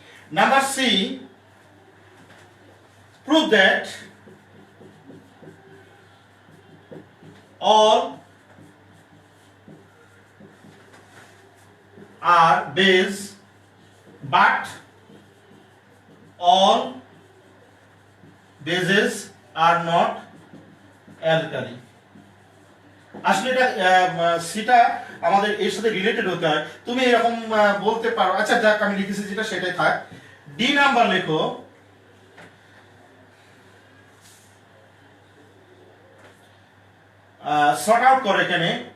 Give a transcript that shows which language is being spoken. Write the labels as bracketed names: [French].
[English] Number C, prove that all are base but all bases are not alkali. [Bangla] আসলে এটা সেটা আমাদের এর সাথে রিলেটেড হতে হয়। তুমি এরকম বলতে পারো, আচ্ছা যাক আমি লিখেছি যেটা সেটাই থাক। ডি নাম্বার লেখো, সর্ট আউট করো এখানে